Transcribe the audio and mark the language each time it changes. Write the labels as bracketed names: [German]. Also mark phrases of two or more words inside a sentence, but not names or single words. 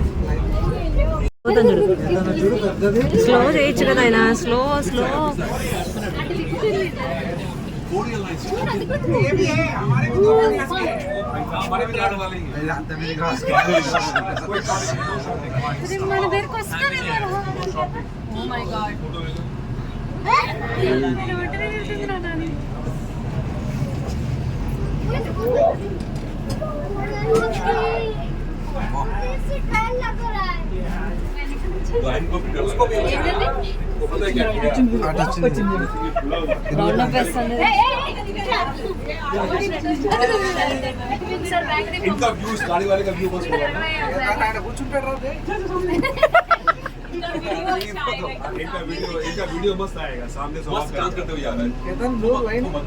[Telugu] స్లో చేయొచ్చు కదా ఆయన స్లో మన దగ్గరకు వస్తానే [English] Oh my God. [Hindi] उसको भी पता है क्या [Telugu] రౌండ్ అప్ వేస్తుంది [Hindi] इनका व्यू गाड़ी वाले का व्यू बस होगा इनका वीडियो मस्त आएगा सामने से मस्त काम करते हुए आ रहा है एकदम [English] low line